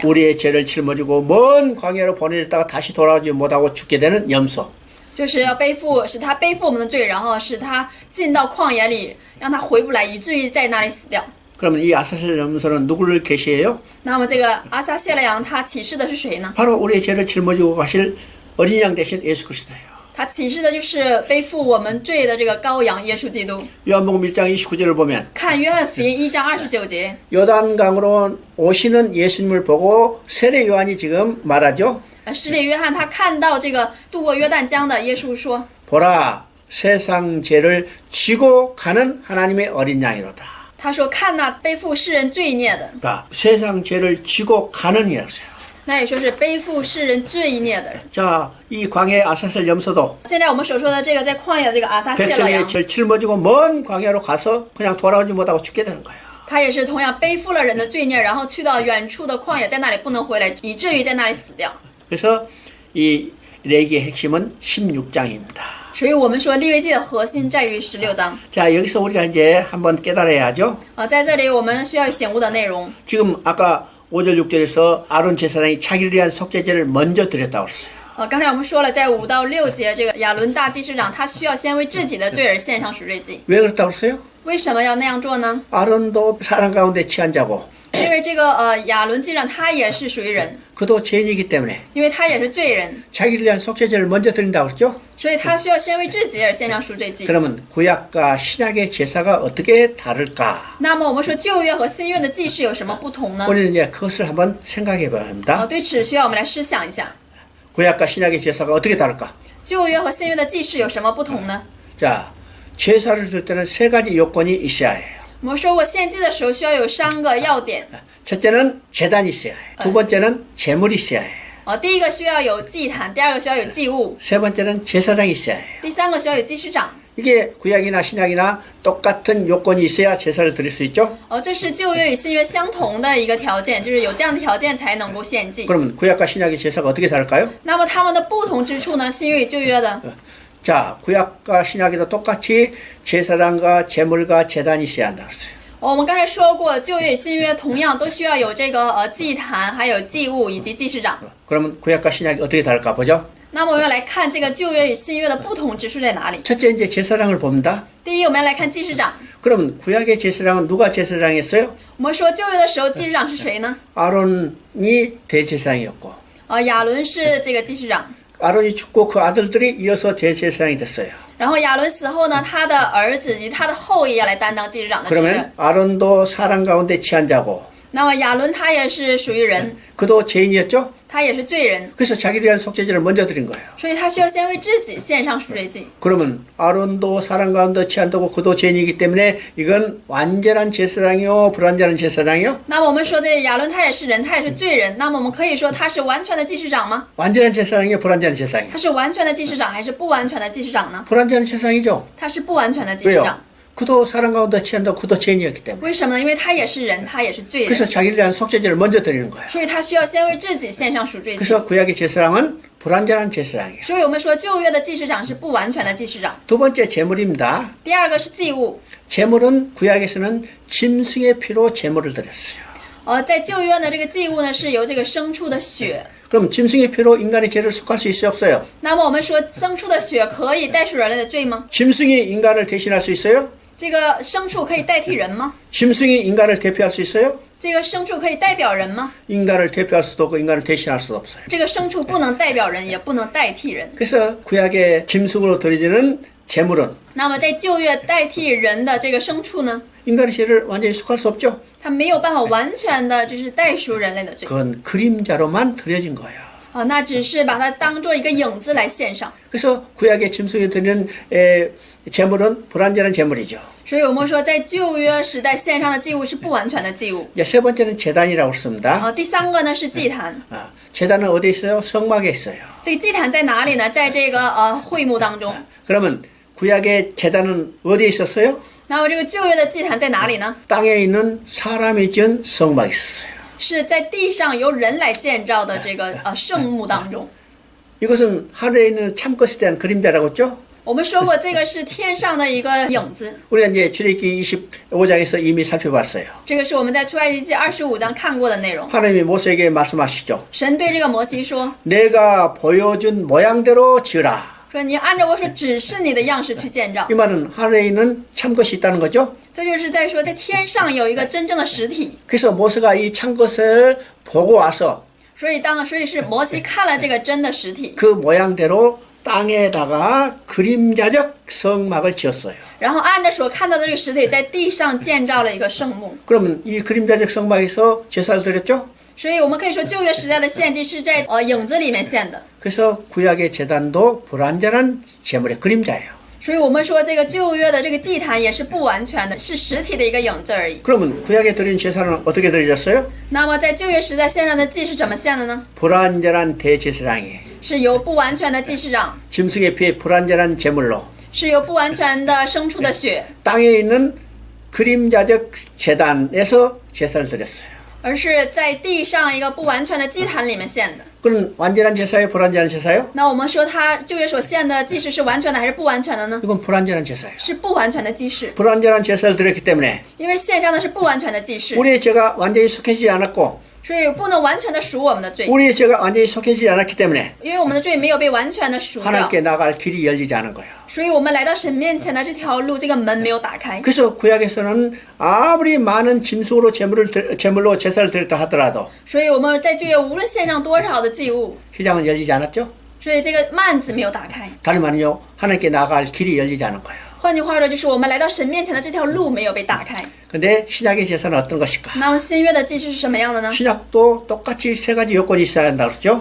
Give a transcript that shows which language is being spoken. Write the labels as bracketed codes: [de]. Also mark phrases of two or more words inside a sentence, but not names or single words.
[ko] 우리의 죄를 짊어지고 먼 광야로 보내졌다가 다시 돌아오지 못하고 죽게 되는 염소. [zh] 就是要使他背负我们的罪，然后使他进到旷野里，让他回不来，以至于在那里死掉。 [ko] 그러면 이 아사셀 염소는 누구를 계시해요? [zh] 那么这个阿撒谢勒羊他启示的是谁呢？ [ko] 바로 우리의 죄를 짊어지고 가실 어린 양 대신 예수 그리스도예요. [zh] 他启示的就是背负我们罪的这个羔羊耶稣基督。 [ko] 요한복음 1장 29절을 보면 [zh] 看约翰福音1章29节， [ko] 요단강으로 오시는 예수님을 보고 세례 요한이 지금 말하죠. [zh] 施礼约翰他看到这个渡过约旦江的耶稣说， [ko] 보라 세상 죄를 지고 가는 하나님의 어린 양이로다. [zh] 他说看那背负世人罪孽的， [ko] 그러니까 세상 죄를 지고 가는 이라고요. [zh] 那也说是背负世人罪孽的人。 [ko] 자, 이 광야의 아사셀 염소도 [zh] 现在我们所说的这个在旷野的这个阿撒谢勒 [ko] 백성의 [zh] 羊， [ko] 죄를 짊어지고 먼 광야로 가서 그냥 돌아오지 못하고 죽게 되는 거예요. [zh] 他也是同样背负了人的罪孽，然后去到远处的旷野，在那里不能回来，以至于在那里死掉。 [ko] 그래서 이 레기의 핵심은 16장입니다. [zh] 所以我们说利未记的核心在于16章。 [ko] 자, 여기서 우리가 이제 한번 깨달아야죠. [zh] 在这里我们需要醒悟的内容。 [ko] 지금 아까 5절 6절에서 아론 제사장이 자기를 위한 속죄제를 먼저 드렸다고 했어요. [zh] 刚才我们说了，在5到6节，这个亚伦大祭司长他需要先为自己的罪而献上赎罪祭。 [ko] 왜 그랬다고 했어요? [zh] 为什么要那样做呢？ [ko] 아론도 사람 가운데 취한 자고 [zh] 因为这个亚伦祭长他也是属于人， [ko] 그도 죄인이기 때문에 [zh] 因为他也是罪人， [ko] 자기를 위한 속죄제를 먼저 드린다고 그랬죠? [zh] 所以他需要先为自己而献上赎罪祭。 [ko] 그러면 구약과 신약의 제사가 어떻게 다를까? [zh] 那么我们说旧约和新约的祭祀有什么不同呢？ [ko] 우리는 이제 그것을 한번 생각해 봐야 합니다. [zh] 对此需要我们来思想一下， [ko] 구약과 신약의 제사가 어떻게 다를까? [zh] 旧约和新约的祭祀有什么不同呢？ [ko] 자, 제사를 드릴 때는 세 가지 요건이 있어야 해요. [zh] 我们说过献祭的时候需要有3个要点， [ko] 첫째는 제단이 있어야 해요. 두 번째는 제물이 있어야 해요. [zh] 第一个需要有祭坛，第二个需要有祭物， [ko] 세 번째는 제사장이 있어야 해요. [zh] 第三个需要有祭司长。 [ko] 이게 구약이나 신약이나 똑같은 요건이 있어야 제사를 드릴 수 있죠. [zh] 这是旧约与新约相同的一个条件，就是有这样的条件才能够献祭。 [ko] 그러면 구약과 신약의 제사가 어떻게 다를까요? [zh] 那么它们的不同之处呢？新约与旧约的， [ko] 자, 구약과 신약에도 똑같이 제사장과 제물과 제단이 있어야 한다 그랬어요. [zh] 我们刚才说过，旧约与新约同样都需要有这个祭坛，还有祭物以及祭司长。 [ko] 그러면 구약과 신약이 어떻게 다를까 보죠. [zh] 那么我们要来看这个旧约与新约的不同之处在哪里？ [ko] 첫째 이제 제사장을 봅니다. [zh] 第一，我们要来看祭司长。 [ko] 그러면 구약의 제사장은 누가 제사장이었어요? [zh] 我们说旧约的时候，祭司长是谁呢？ [ko] 아론이 대제사장이었고 [zh] 亚伦是这个祭司长。 [ko] 아론이 죽고 그 아들들이 이어서 대제사장이 됐어요. [zh] 然后亚伦死后呢，他的儿子以及他的后裔要来担当祭司长的职 [ko] 그러면 [zh] 任。 [ko] 아론도 사람 가운데 취한 자고 [zh] 那么亚伦他也是属于人， [ko] 그도 죄인이었죠? [zh] 他也是罪人， [ko] 그래서 자기를 위한 속죄제를 먼저 드린 거예요. [zh] 所以他需要先为自己献上赎罪祭。 [ko] 그러면 아론도 사람 가운데 취한다고 그도 죄인이기 때문에 이건 완전한 제사장이요 불완전한 제사장이요? [zh] 那么我们说这亚伦他也是人，他也是罪人。那么我们可以说他是完全的祭司长吗？ [ko] 완전한 제사장이요 불완전한 제사장이요? [zh] 他是完全的祭司长还是不完全的祭司长呢？ [ko] 불완전한 제사장이죠. [zh] 他是不完全的祭司 [ko] 왜요? [zh] 长。 [ko] 그도 사람 가운데 취한다고 그도 죄인이었기 때문에. [zh] 为什么呢？因为他也是人，他也是罪 [ko] 그래서 [zh] 人， [ko] 자기를 위한 속죄제를 먼저 드리는 거예요. [zh] 所以他需要先为自己献上赎罪祭。 [ko] 그래서 구약의 제사장은 불완전한 제사장이에요. [zh] 所以我们说旧约的祭司长是不完全的祭司长。 [ko] 두 번째 제물입니다. [zh] 第二个是祭物。 [ko] 제물은 구약에서는 짐승의 피로 제물을 드렸어요. [zh] 在旧约呢，这个祭物呢是由这个牲畜的血。 [ko] 그럼 짐승의 피로 인간의 죄를 속할 수 있어요, 없어요? [zh] 那么我们说牲畜的血可以代赎人类的罪吗？ [ko] 짐승이 인간을 대신할 수 있어요? [zh] 这个牲畜可以代替人吗？ [ko] 짐승이 인간을 대표할 수 있어요? [zh] 这个牲畜可以代表人吗？ [ko] 인간을 대표할 수도 없고 인간을 대신할 수도 없어요. [zh] 这个牲畜不能代表人，也不能代替人。 [ko] 그래서 구약의 짐승으로 드려지는 제물은 [zh] 那么在旧约代替人的这个牲畜呢， [ko] 인간의 죄를 완전히 속할 수 없죠. [zh] 它没有办法完全的就是代赎人类的罪 [ko] 그건 그림자로만 드려진 거예요. [zh] 那只是把它当做一个影子来献上。 [ko] 그래서 구약의 짐승에 드리는 제물은 불완전한 제물이죠. [zh] 所以我们说，在旧约时代献上的祭物是不完全的祭物。 [ko] 이제 세 번째는 제단이라고 했습니다. [zh] 第三个呢是祭坛。 [ko] 제단은 어디에 있어요? 성막에 있어요. [zh] 这个祭坛在哪里呢？在这个会幕当中。 [ko] 그러면 구약의 제단은 어디에 있었어요? [zh] 那么这个旧约的祭坛在哪里呢？ [ko] 땅에 있는 사람이 지은 성막에 있었어요. [zh] 是在地上由人来建造的这个圣幕当中。 [ko] 이것은 하늘에 있는 참것에 대한 그림자라고 했죠? [zh] 我们说过，这个是天上的一个影子。 [ko] 우리가 이제 출애굽기 25장에서 이미 살펴봤어요. [zh] 这个是我们在出埃及记25章看过的内容。 [ko] 하나님이 모세에게 말씀하시죠. [zh] 神对这个摩西说 [ko] 내가 보여준 모양대로 지으라. [zh] 说你按照我所指示你的样式去建造 [ko] 이 。 말은 하늘에 있는 참것이 있다는 거죠. [zh] 这就是在说，在天上有一个真正的实体。 [ko] 그래서 모세가 이 참것을 보고 와서 [zh] 所以是摩西看了这个真的实体， [ko] 그 모양대로 땅에다가 그림자적 성막을 지었어요. [zh] 然后按着所看到的这个实体，在地上建造了一个圣幕。 [ko] 그러면 이 그림자적 성막에서 제사를 드렸죠? [zh] 所以我们可以说，旧约时代的献祭是在影子里面献的。 [ko] 그래서 구약의 제단도 불완전한 제물의 그림자예요. [zh] 所以我们说，这个旧约的这个祭坛也是不完全的，是实体的一个影子而已。 [ko] 그러면 구약에 드린 제사는 어떻게 드려졌어요? [zh] 那么在旧约时代献上的祭是怎么献的呢？ [ko] 불완전한 대제사장이 [zh] 是由不完全的祭司长， [ko] 짐승의 피에 불완전한 제물로 [zh] 是由不完全的牲畜的血， [ko] 땅에 있는 그림자적 제단에서 제사를 드렸어요. [zh] 而是在地上一个不完全的祭坛里面献的。 [ko] 그건 완전한 제사예요? 불완전한 제사예요? [zh] 那我们说，他旧约所献的祭祀是完全的还是不完全的呢？ [ko] 이건 불완전한 제사예요. [zh] 是不完全的祭祀， [ko] 불완전한 제사를 드렸기 때문에 [zh] 因为献上的是不完全的祭祀， [ko] 우리의 죄가 완전히 속해지지 않았고 [zh] 所以不能完全的赎我们的罪， [ko] 우리의 죄가 완전히 속해지지 않았기 때문에 [zh] 因为我们的罪没有被完全的赎掉， [ko] 하나님께 나갈 길이 열리지 않은 거예요. [zh] 所以我们来到神面前的这条路，这个门没有打开。 [ko] 그래서 구약에서는 아무리 많은 짐승으로 제물로 제사를 드렸다 하더라도 [zh] 所以我们在旧约无论献上多少的祭物， [ko] 휘장은 열리지 않았죠. [zh] 所以这个幔子没有打开。 [ko] 다른 말은요, 하나님께 나갈 길이 열리지 않은 거예요. [zh] 换句话说，就是我们来到神面前的这条路没有被打开。 [ko] 근데 신약의 제사는 어떤 것일까? [zh] 那么新约的祭司是什么样的呢？ [ko] 신약도 똑같이 세 가지 요건이 있어야 한다고 그러죠.